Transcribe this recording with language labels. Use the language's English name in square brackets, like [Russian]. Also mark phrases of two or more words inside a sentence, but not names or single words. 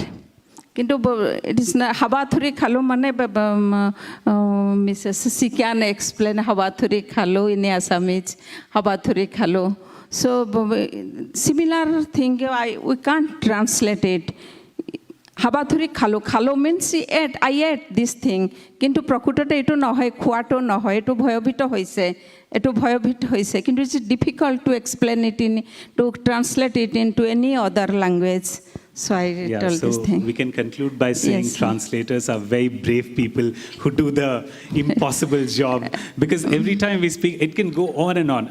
[English] It is not [Assamese] হাবাথুৰি খালো মানে [English] Mrs. She can explain [Assamese] হাবাথুৰি খালো [English] in Assamese, [Assamese] হাবাথুৰি খালো. [English] So similar thing, we can't translate it. [Assamese] হাবাথুৰি খালো, [English] khalo means I ate this thing. [Assamese] কিন্তু প্ৰকৃততে এইটো নহয়, খোৱাটো নহয়, এইটো ভয়ভীত হৈছে. এইটো ভয়ভীত হৈছে. [English] Kintu it's difficult to explain it to translate it into any other language. So I Yeah, told this so thing. we can conclude by saying Yes. translators are very brave people who do the impossible job, because every time we speak, it can go on and on.